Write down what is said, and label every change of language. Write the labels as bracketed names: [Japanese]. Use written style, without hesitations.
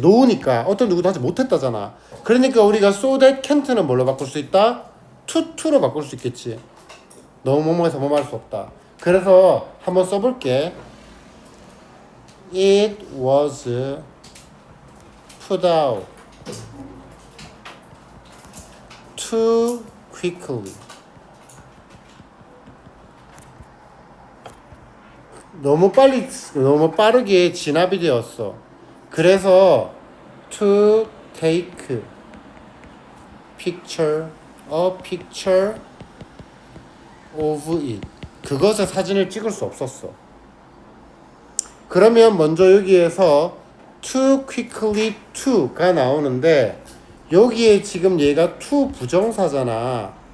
[Korean] 노우니까 어떤 누구도 하지 못했다잖아. 그러니까 우리가 [English] so that can't [Korean] 는 뭘로 바꿀 수 있다? to로 바꿀 수 있겠지. 너무 뭐뭐해서 뭐뭐 할 수 없다. 그래서 한번 써볼게. [English] It was put out too quickly. [Korean] 너무 빠르게 진압이 되었어. 그래서 [English] to take picture, a picture of it. [Korean] 그것의 사진을 찍을 수 없었어. 그러면 먼저 여기에서 [English] too quickly to [Korean] 가 나오는데 여기에 지금 얘가 to 부정사잖아.